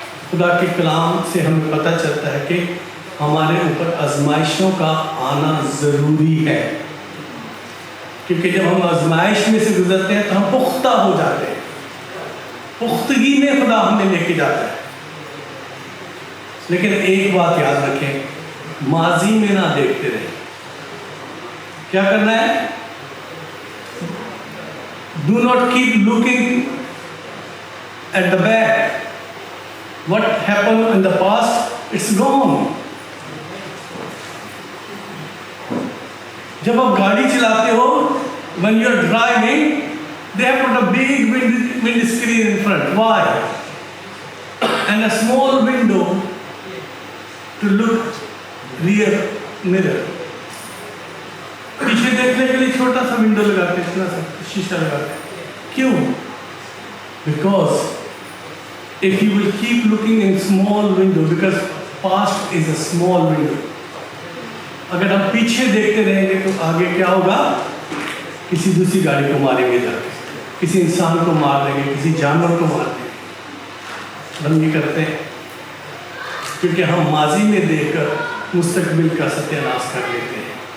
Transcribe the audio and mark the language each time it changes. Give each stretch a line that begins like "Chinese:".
Urdu: خدا کے کلام سے ہمیں پتہ چلتا ہے کہ ہمارے اوپر آزمائشوں کا آنا ضروری ہے، کیونکہ جب ہم آزمائش میں سے گزرتے ہیں تو ہم پختہ ہو جاتے ہیں. پختگی میں خدا ہمیں لے کے جاتا ہے. لیکن ایک بات یاد رکھیں، ماضی میں نہ دیکھتے رہیں. کیا کرنا ہے؟
English: Do not keep looking at the back. What happened in the past, it's gone.
Urdu: جب آپ گاڑی چلاتے ہو,
English: when you are driving, they have put a big wind screen in front. Why? And a small window to look rear mirror.
Urdu: پیچھے دیکھنے کے لیے چھوٹا سا ونڈو لگاتے ہیں, اتنا سا شیشہ لگاتے ہیں. کیوں؟
English: Because if you will keep looking in small window, because past is a small window.
Urdu: اگر ہم پیچھے دیکھتے رہیں گے تو آگے کیا ہوگا؟ کسی دوسری گاڑی کو ماریں گے, جا کے کسی انسان کو مار دیں گے, کسی جانور کو مار دیں گے. ہم یہ کرتے ہیں کیونکہ ہم ماضی میں دیکھ کر مستقبل کا ستیہ ناش کر لیتے ہیں.